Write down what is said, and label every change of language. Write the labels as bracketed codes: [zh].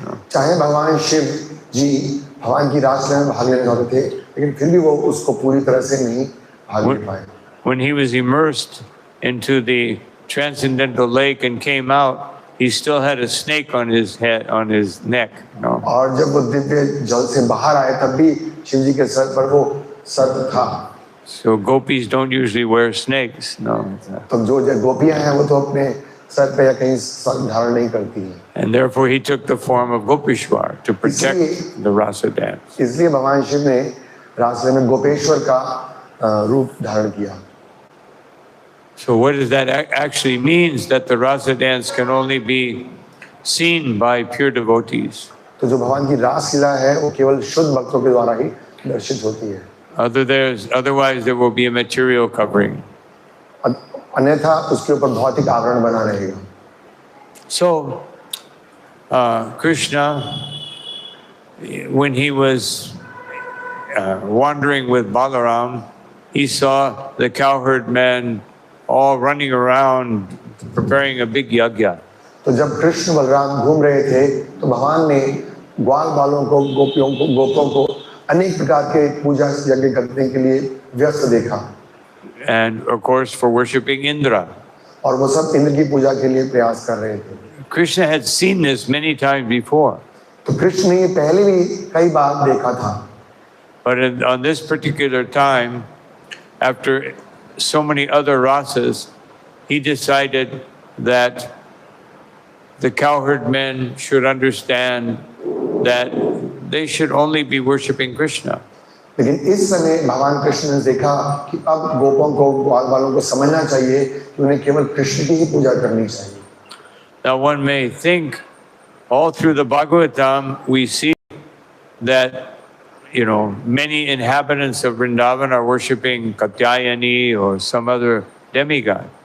[hi] चाहे भगवान शिव जी भगवान की रासलीला में भाग लेने वाले थे, लेकिन फिर भी वो उसको पूरी तरह से नहीं भाग ले पाए। [en] When he was immersed into the transcendental lake and came out, he still had a snake on his head, on his neck. No? [hi] और जब वो दिव्य जल से बाहर आए तब भी शिव जी के सर पर वो सर्प था। [en] So gopis don't usually wear snakes. No. [hi] तो जो गोपियां हैं वो तो अपने सर पे या कहीं धारण नहीं करती हैं। [en] And therefore he took the form of Gopishwar to protect the rasa dance. [hi] इसलिए भगवान शिव ने रासलीला में गोपेश्वर का रूप धारण किया। [en] So what does that actually means? That the rasa dance can only be seen by pure devotees. [hi] तो जो भगवान की रासलीला है वो केवल शुद्ध भक्तों के द्वारा ही दर्शित होती है। [en] Otherwise there will be a material covering. [hi] अन्यथा उसके ऊपर भौतिक आवरण बना रहेगा। [en] So Krishna, when he was wandering with Balaram, he saw the cowherd men all running around preparing a big yajna. [hi] तो जब कृष्ण बलराम घूम रहे थे तो भगवान ने ग्वाल बालों को गोपों को अनेक प्रकार के पूजा यज्ञ करने के लिए व्यस्त देखा। [en] And of course for worshipping Indra. [hi] और वो सब इंद्र की पूजा के लिए प्रयास कर रहे थे। [en] Krishna had seen this many times before. [hi] तो कृष्ण ने ये पहले भी कई बार देखा था। [en] But on this particular time, after so many other rasas, he decided that the cowherd men should understand that they should only be worshipping Krishna. [hi] लेकिन इस समय भगवान कृष्ण ने देखा कि अब गोपों को ग्वाल बालों को समझना चाहिए कि उन्हें केवल कृष्ण की ही पूजा करनी चाहिए। [en] Now one may think, all through the Bhagavatam, we see that, many inhabitants of Vrindavan are worshipping Katyayani or some other demigod.